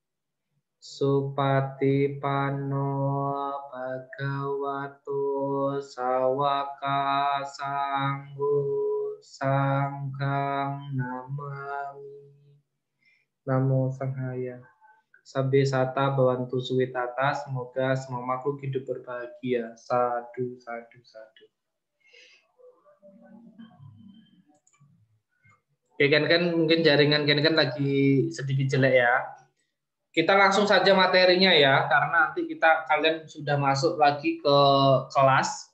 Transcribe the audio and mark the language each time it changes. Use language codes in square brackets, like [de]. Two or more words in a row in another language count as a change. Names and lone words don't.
[pi] Supatipanno Bhagavato Sawaka Sanggo Sanghang Namami. Namo Sanghaya. Sabbe sata bawantu suwitata, [id] semoga semua makhluk hidup berbahagia. [pi] Sadu, sadu, sadu. [id] Oke, kan mungkin jaringan kan lagi sedikit jelek ya. Kita langsung saja materinya ya, karena nanti kalian sudah masuk lagi ke kelas.